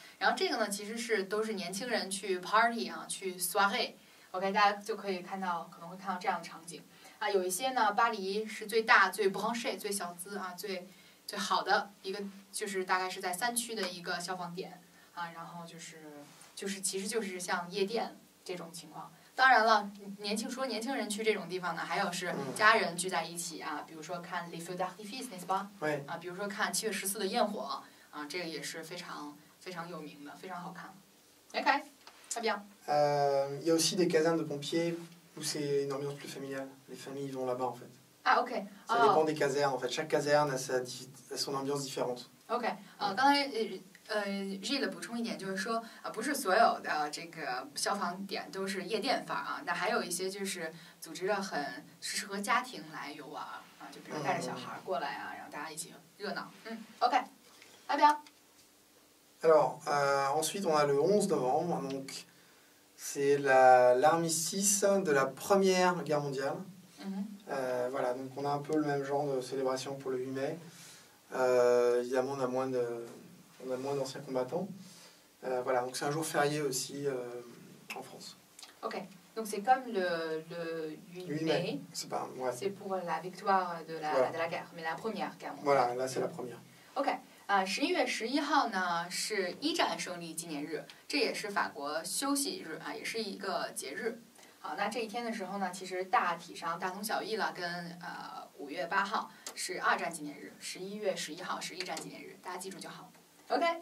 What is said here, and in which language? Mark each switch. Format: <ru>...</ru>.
<zh>然后这个呢，其实都是年轻人去 party 去 soirée。OK， 大家就可能会看到这样的场景有一些呢，巴黎是最大、最 branché、最小资最好的一个，就是大概是在3区的一个消防点然后其实就是像夜店这种情况。当然了，年轻人去这种地方呢，还有是家人聚在一起比如说看</zh> <fr>les feux d'artifice n'est-ce pas</fr> <zh>比如说看7月14的焰火这个也是非常非常有名的，非常好看。</zh> <fr>OK， très bien。 Il y a aussi des casernes de pompiers où c'est une ambiance plus familiale. Les familles vont là-bas en fait. OK。 Ça dépend des casernes en fait. Chaque caserne a son ambiance différente.</fr> <zh>OK， 刚才Gilles 补充一点，就是说不是所有的这个消防点都是夜店范那还有一些就是组织的很适合家庭来游玩就比如带着小孩过来然后大家一起热闹。 OK， 来表。</zh> <fr>Alors, ensuite, on a le 11 novembre, donc c'est l'armistice de la Première Guerre mondiale. Voilà, donc on a un peu le même genre de célébration pour le 8 mai. Évidemment, on a moins d'anciens combattants. Voilà, donc c'est un jour férié aussi en France. Ok, donc c'est comme le 8 mai. C'est pour la victoire de la guerre, mais la Première Guerre mondiale. Voilà, là c'est la première. Ok.</fr> <zh>11月11号呢是1战胜利纪念日，这也是法国休息日也是一个节日。好，那这一天的时候呢，其实大体上大同小异了，跟5月8号是2战纪念日，11月11号是1战纪念日，大家记住就好。OK。</zh>